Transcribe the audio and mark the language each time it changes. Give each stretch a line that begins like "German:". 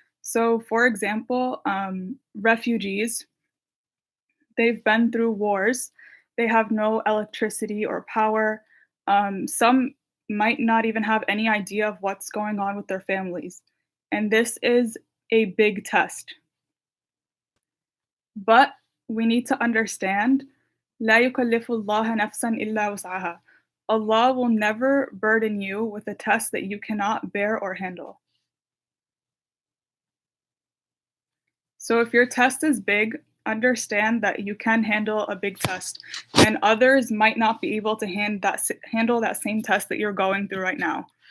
English: So, for example, refugees, they've been through wars, they have no electricity or power. Some might not even have any idea of what's going on with their families. And this is a big test. But we need to understand
Arabic: لا يكلف الله نفسا إلا وسعها.
English: Allah will never burden you with a test that you cannot bear or handle. So if your test is big, understand that you can handle a big test, and others might not be able to handle that same test that you're going through right now.